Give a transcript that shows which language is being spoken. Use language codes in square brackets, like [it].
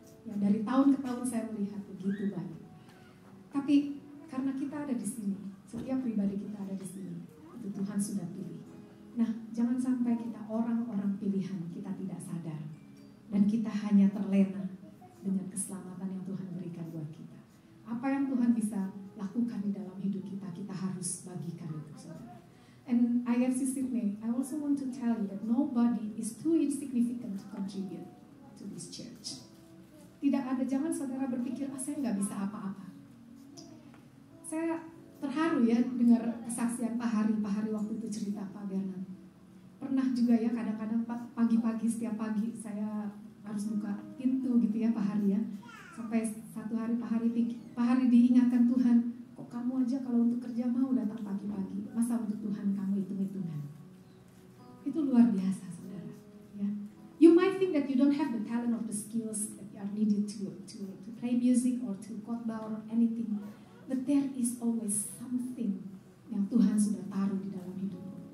[id] Ya, dari tahun ke tahun saya melihat begitu banyak. Tapi karena kita ada di sini, setiap pribadi kita ada di sini, itu Tuhan sudah pilih. Nah, jangan sampai kita orang-orang pilihan, kita tidak sadar. Dan kita hanya terlena dengan keselamatan yang Tuhan berikan buat kita. Apa yang Tuhan bisa lakukan di dalam hidup kita, kita harus bagikan itu, saudara. [en] And IFC Sydney, I also want to tell you that nobody is too insignificant to contribute to this church. [id] Tidak ada, jangan saudara berpikir, saya nggak bisa apa-apa. Saya terharu ya dengar kesaksian Pak Hari waktu itu cerita Pak Bernard. Pernah juga ya kadang-kadang pagi-pagi, setiap pagi saya harus buka pintu gitu ya Pak Hari ya. Sampai satu hari Pak Hari diingatkan Tuhan, kok kamu aja kalau untuk kerja mau datang pagi-pagi, masa untuk Tuhan kamu hitung-hitungan. Itu luar biasa saudara ya. [en] You might think that you don't have the talent or the skills that are needed to play music or to khotbah or anything, but there is always something [id] yang Tuhan sudah taruh di dalam hidupmu.